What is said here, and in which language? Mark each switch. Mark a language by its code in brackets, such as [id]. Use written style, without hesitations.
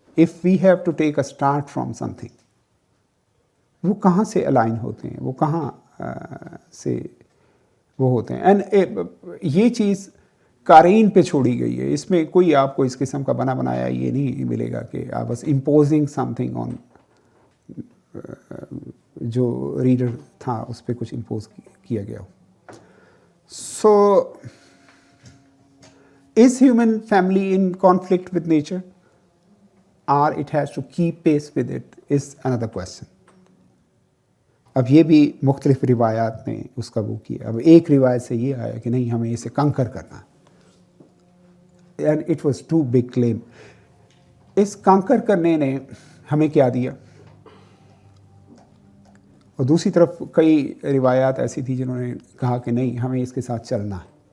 [en] if we have to take a start from some thing, [ur] وہ کہاں سے align ہوتے ہیں, [en] وہ کہاں سے وہ ہوتے ہیں. [ur] اینڈ یہ چیز قارئین پہ چھوڑی گئی ہے, اس میں کوئی آپ کو اس قسم کا بنا بنایا یہ نہیں ملے گا کہ آپ بس [en] imposing some thing on [ur] جو ریڈر تھا اس پہ کچھ امپوز کیا گیا ہو. [en] So is human family in conflict with nature or it has to keep pace with it is another question. [ur] اب یہ بھی مختلف روایات نے اس کا وہ کیا. اب ایک روایت سے یہ آیا کہ نہیں ہمیں اسے کنکر کرنا ہے, [en] and it was too big claim. [ur] اس کنکر کرنے نے ہمیں کیا دیا, اور دوسری طرف کئی روایات ایسی تھی جنہوں نے کہا کہ نہیں ہمیں اس کے ساتھ چلنا ہے,